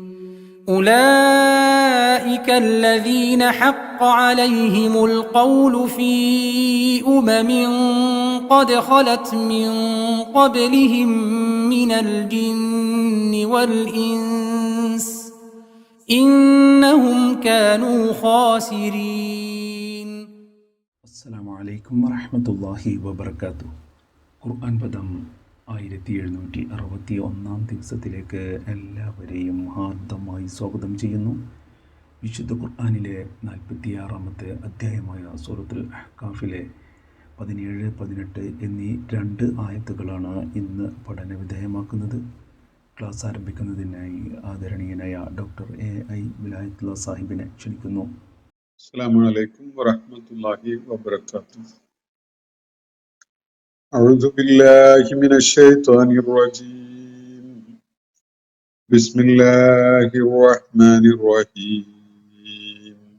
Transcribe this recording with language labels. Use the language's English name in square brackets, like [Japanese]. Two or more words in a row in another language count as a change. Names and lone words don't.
[Arabic] أولئك الذين حق عليهم القول في قد خلت من قبلهم من الجن والإنس إنهم كانوا خاسرين. السلام عليكم ورحمة الله وبركاته. [Malayalam] ഖുർആൻ പദം 1761 ദിവസത്തിലേക്ക് എല്ലാവരെയും ഹാർദമായി സ്വാഗതം ചെയ്യുന്നു. വിശുദ്ധ ഖുർആനിലെ 46-ാമത്തെ അധ്യായമായ സൂറത്തുൽ അഹ്കാഫിലെ 17, 18 എന്നീ 2 ആയത്തുകളാണ് ഇന്ന് പഠനവിധേയമാക്കുന്നത്. ക്ലാസ് ആരംഭിക്കുന്നതിനായി ആദരണീയനായ ഡോക്ടർ A.I. വിലായത്തുള്ള സാഹിബിനെ ക്ഷണിക്കുന്നു. [Arabic] السلام عليكم ورحمة الله وبركاته. أعوذ بالله من الشيطان الرجيم. بسم الله الرحمن الرحيم.